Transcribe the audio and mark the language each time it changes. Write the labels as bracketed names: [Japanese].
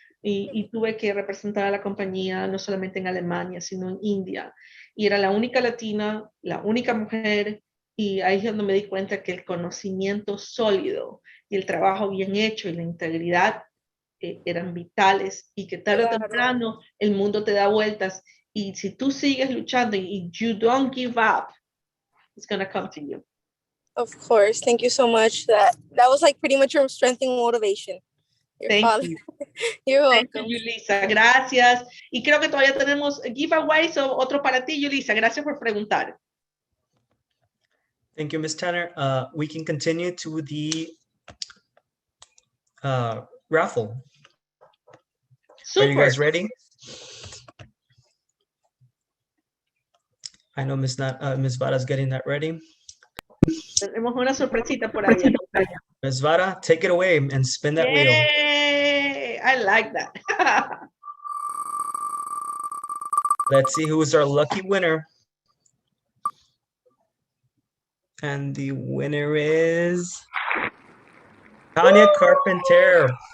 [Spanish] y tuve que representar a la compañía no solamente en Alemania, sino en India, y era la única latina, la única mujer, y ahí es donde me di cuenta que el conocimiento sólido y el trabajo bien hecho y la integridad eran vitales, y que tarde o temprano el mundo te da vueltas, y si tú sigues luchando y [English] you don't give up, it's going to come to you. Of course. Thank you so much. That was like pretty much your strength and motivation. Thank you. You're welcome. Thank you, Yulisa. [Spanish] Gracias. Y creo que todavía tenemos giveaways o otro para ti, Yulisa. Gracias por preguntar. [English] Thank you, Ms. Tanner. We can continue to the raffle. Super. Are you guys ready? I know Ms. Vara's getting that ready. [Spanish] Tenemos una sorpresita por ahí. [English] Ms. Vara, take it away and spin that wheel. I like that. Let's see who is our lucky winner. And the winner is Tanya Carpenter.